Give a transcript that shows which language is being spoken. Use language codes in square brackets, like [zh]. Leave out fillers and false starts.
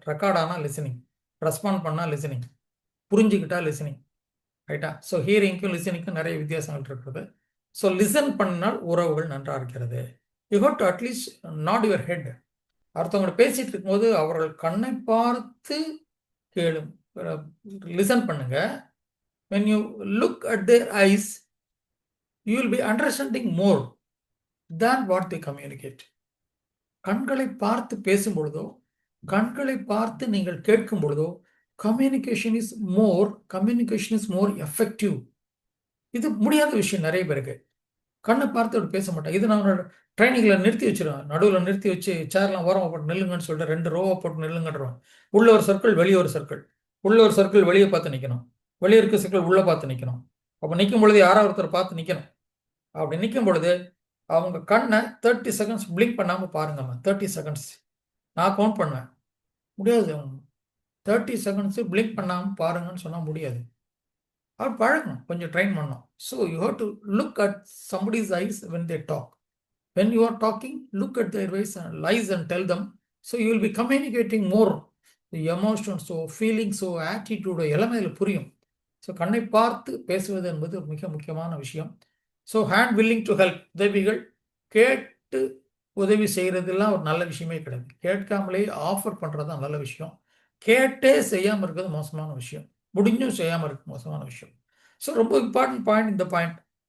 [ta] Record ஆனால் listening, respond பண்ணால் listening, புரிஞ்சுக்கிட்டா லிசனிங், ரைட்டா? ஸோ ஹியரிங்க்கும் லிசனிங்க்கும் நிறைய வித்தியாசங்கள் இருக்கிறது. ஸோ லிசன் பண்ணால் உறவுகள் நன்றாக இருக்கிறது. [en] You have to at least nod your head. [ta] அடுத்தவங்க பேசிட்டு இருக்கும்போது அவர்கள் கண்ணை பார்த்து கேளு, லிசன் பண்ணுங்க. [en] when you look at their eyes, you will be understanding more than what they communicate. [ta] கண்களை பார்த்து பேசும் பொழுதோ, கண்களை பார்த்து நீங்கள் கேட்கும் பொழுதோ, [en] Communication is more effective. [ta] இது முடியாத விஷயம் நிறைய பேருக்கு. கண்ணை பார்த்து அப்படி பேச மாட்டேன். இது நான் ட்ரைனிங்கில் நிறுத்தி வச்சிருவேன். நடுவில் நிறுத்தி வச்சு சேர்லாம் ஓரமாக போட்டு நில்லுங்கன்னு சொல்லிட்டு 2 ரோவை போட்டு நில்லுங்கன்றோம். உள்ள ஒரு சர்க்கிள், வெளியே ஒரு சர்க்கிள். உள்ள ஒரு சர்க்கிள் வெளியே பார்த்து நிற்கணும், வெளியே இருக்க சர்க்கிள் உள்ளே பார்த்து நிற்கணும். அப்போ நிற்கும் பொழுது யாராவது ஒருத்தர் பார்த்து நிற்கணும். அப்படி நிற்கும் பொழுது அவங்க கண்ணை 30 செகண்ட்ஸ் பிளிங்க் பண்ணாமல் பாருங்கம்மா. 30 செகண்ட்ஸ் நான் கவுண்ட் பண்ணுவேன். முடியாது, 30 செகண்ட்ஸு பிளிங்க் பண்ணாமல் பாருங்கன்னு சொன்னால் முடியாது. அவர் பழகணும், கொஞ்சம் ட்ரெயின் பண்ணணும். [en] So you have to look at somebody's eyes when they talk. When you are talking, look at their eyes and tell them. So you will be communicating more. The emotions, so feelings, so attitude [ta] எல்லாமே இதில் புரியும். So கண்ணை பார்த்து பேசுவது என்பது ஒரு மிக முக்கியமான விஷயம். So [en] hand willing to help, [ta] உதவிகள் கேட்டு உதவி செய்கிறதுலாம் ஒரு நல்ல விஷயமே கிடையாது. கேட்காமலே ஆஃபர் பண்ணுறது தான் நல்ல விஷயம். கேட்டே செய்யாமல் இருக்கிறது மோசமான விஷயம். முடிஞ்சும் செய்யாமல் இருக்கு மோசமான விஷயம். ஸோ ரொம்ப இம்பார்ட்டன்ட் பாயிண்ட் இந்த பாயிண்ட்.